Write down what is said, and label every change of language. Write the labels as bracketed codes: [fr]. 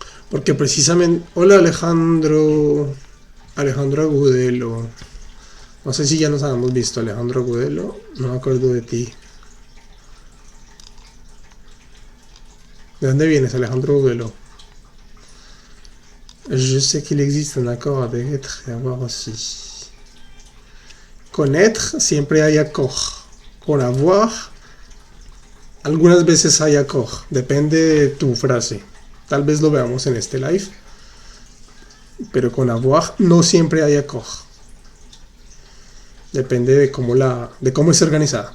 [es] Porque precisamente... Hola Alejandro. Alejandro Agudelo. No sé si ya nos habíamos visto, Alejandro Agudelo. No me acuerdo de ti. ¿De dónde vienes, Alejandro Agudelo? [fr] Je sais qu'il existe un accord avec être et avoir aussi. [es] Con être siempre hay accord. Con avoir algunas veces hay accord. Depende de tu frase. Tal vez lo veamos en este live. Pero con avoir no siempre hay accord. Depende de cómo es organizada.